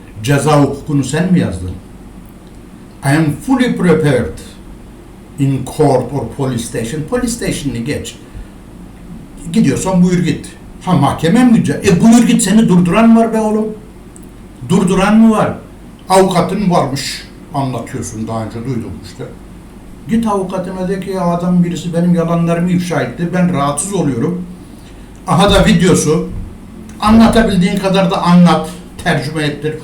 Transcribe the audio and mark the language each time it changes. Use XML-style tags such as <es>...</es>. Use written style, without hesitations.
<tr>Ceza hukukunu sen mi yazdın?</tr> <en>I am fully prepared in court or police station.</en> <tr>Police station'ını geç. Gidiyorsan buyur git. Ha, mahkeme mi gidecek? Buyur git, seni durduran var be oğlum. Durduran mı var? Avukatın varmış. Anlatıyorsun, daha önce duydum işte. Git avukatına de ki adam birisi benim yalanlarımı ifşa etti. Ben rahatsız oluyorum. Aha da videosu. Anlatabildiğin kadar da anlat. Tercüme ettir.</tr>